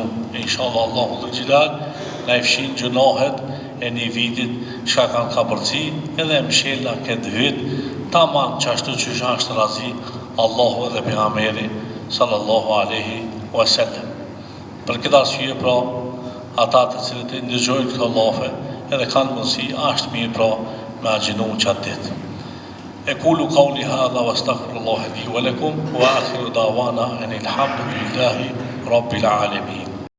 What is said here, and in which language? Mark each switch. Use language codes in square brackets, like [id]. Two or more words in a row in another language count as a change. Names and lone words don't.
[sq] Inshallah Allahu [ar] ذو الجلال [sq] na i fshin gjunahet e një vitit shka kanë kapërci edhe mshela këtë vit taman që ashtu që është razi Allahu edhe pejgamberi [ar] صلى الله عليه وسلم. [sq] Për këtë arsye pra ata të cilët e ndëgjojnë këto llafe edhe kanë mundësi është mirë pra me agjinu qatë ditë. [ar] أقول قولي هذا وأستغفر الله لي ولكم وآخر دعوانا أن الحمد لله رب العالمين.